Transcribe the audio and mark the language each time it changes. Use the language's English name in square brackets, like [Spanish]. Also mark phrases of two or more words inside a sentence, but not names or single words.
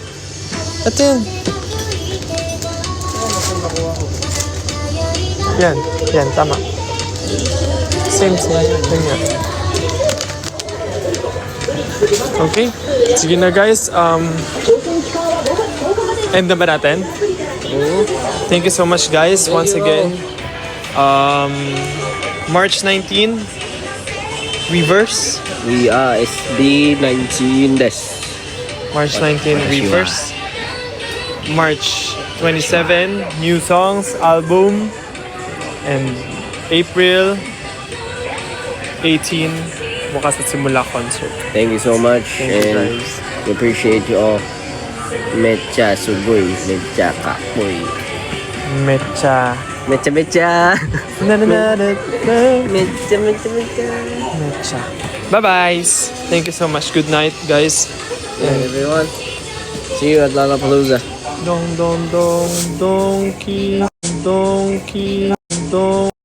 [Filipino] Ito yun. Yan, tama. Same. Ganyan. Okay, sige na guys. End na ba natin? [English] Thank you so much guys once again. March 19, Reverse. We are SB19 des. March 19, Reverse. March 27, new songs, album. And April 18, Bukas at Simula concert. Thank you so much. Thank you and guys. we appreciate you all. Mecha sugoy, mecha kapoy. Mecha. Mecha. Na na na na na. Mecha. Mecha. Bye-bye. Thank you so much. Good night, guys. And everyone, see you at Lollapalooza. Dong dong dong donkey donkey dong